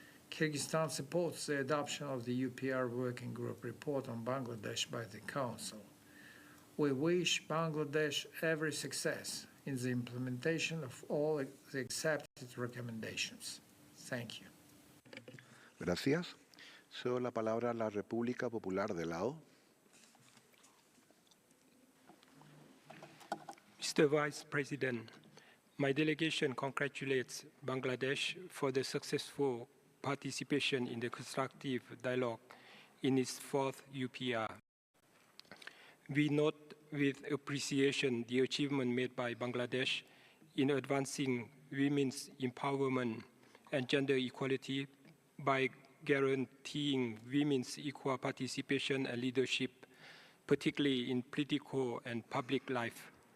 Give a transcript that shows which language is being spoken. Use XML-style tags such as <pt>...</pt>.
<en>Kyrgyzstan supports the adoption of the UPR Working Group report on Bangladesh by the Council. We wish Bangladesh every success in the implementation of all the accepted recommendations. Thank you.</en> <es>Gracias. Cedo la palabra a la República Popular de Laos.</es> <en>Mr. Vice President, my delegation congratulates Bangladesh for the successful participation in the constructive dialogue in its 4th UPR. We note with appreciation the achievement made by Bangladesh in advancing women's empowerment and gender equality by guaranteeing women's equal participation and leadership, particularly in political and public life.</en>